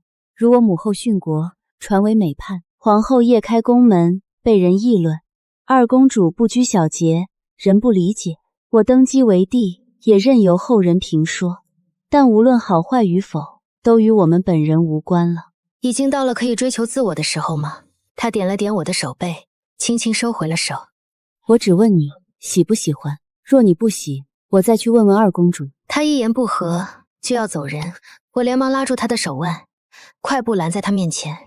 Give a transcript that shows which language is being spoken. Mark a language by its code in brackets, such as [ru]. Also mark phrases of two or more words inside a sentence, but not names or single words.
[zh] 如我母後殉國，傳為美判；皇后夜開宮門，被人議論；二公主不拘小節，人不理解。我登基為帝，也任由後人評說。但無論好壞與否，都與我們本人無關了。已經到了可以追求自我的時候嗎？他點了點我的手背，輕輕收回了手。我只問你喜不喜歡，若你不喜， 我再去問問二公主。她一言不合就要走人，我连忙拉住她的手腕，快步拦在她面前。